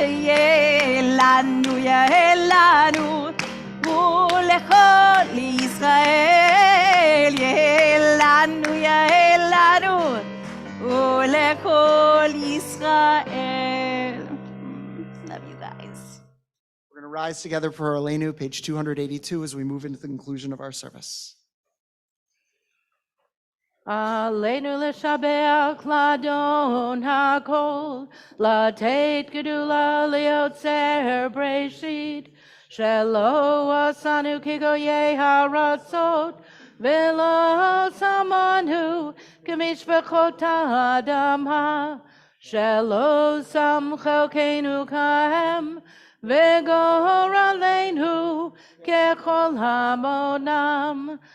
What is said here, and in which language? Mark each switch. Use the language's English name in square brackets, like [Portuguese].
[Hebrew] יהי לנו, יהי לנו ולכל ישראל. יהי לנו, יהי לנו ולכל ישראל. [English] Love you guys. We're going to rise together for Aleinu, page 282, as we move into the conclusion of our service. [Hebrew] עלינו לשבח לאדון הכל, לתת גדולה ליוצר בראשית, שלא עשנו כגויי הארצות, ולא שמנו כמשפחות האדמה, שלא שם חלקנו כהם, וגורלנו ככל המונם.